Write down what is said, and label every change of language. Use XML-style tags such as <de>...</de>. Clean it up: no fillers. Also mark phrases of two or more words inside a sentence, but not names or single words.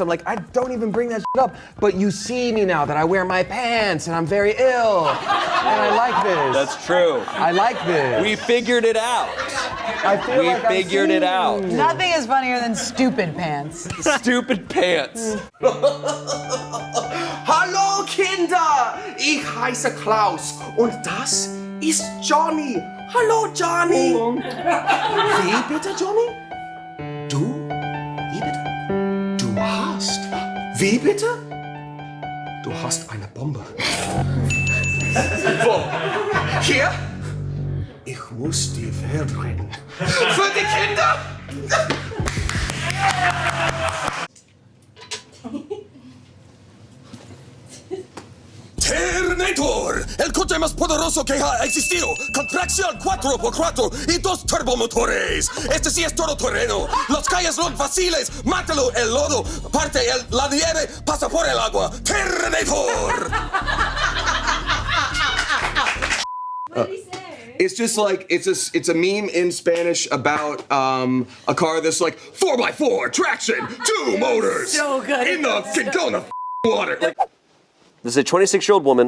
<en>I'm like, I don't even bring that shit up. But you see me now that I wear my pants and I'm very ill. And I like this. That's true. I like this. We figured it out. I feel We like I'm figured it out. seen. Nothing is funnier than stupid pants. Stupid pants.</en> <de>Hallo Kinder! Ich heiße Klaus und das ist Johnny. Hallo Johnny. Wie bitte, Johnny? Du? Wie bitte? Du hast. Wie bitte? Du hast eine Bombe. Wo? Hier? Ich muss die Welt retten. Für die Kinder!</de> <es>Terminator, el coche más poderoso que ha existido, con tracción 4x4 y 2 turbomotores. Este sí es todoterreno. Las calles son fáciles, mátalo el lodo, parte la nieve, pasa por el agua. Terminator.</es> <en>What did he say? It's just like it's a meme in Spanish about a car that's like 4x4 traction, 2 motors. So good. In the water. Like, This is a 26-year-old woman.</en>